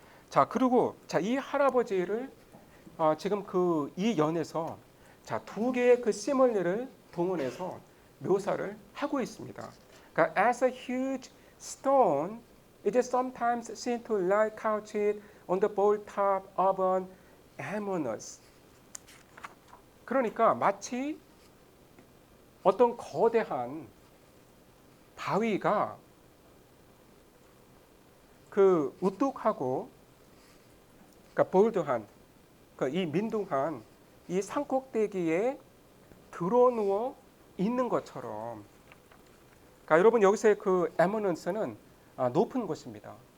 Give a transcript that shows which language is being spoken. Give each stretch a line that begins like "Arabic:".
Korean: 자, 그리고 이 할아버지를 지금 이 연에서 두 개의 그 시멀리를 동원해서 묘사를 하고 있습니다.
English: 그러니까 as a huge stone, it is sometimes seen to lie couched on the bold top of an eminence.
Korean: 그러니까 마치 어떤 거대한 바위가 그 우뚝하고 그러니까 볼드한 이 민둥한 이 산꼭대기에 드러누워 있는 것처럼 그러니까 여러분 여기서의 그 eminence는 높은 곳입니다.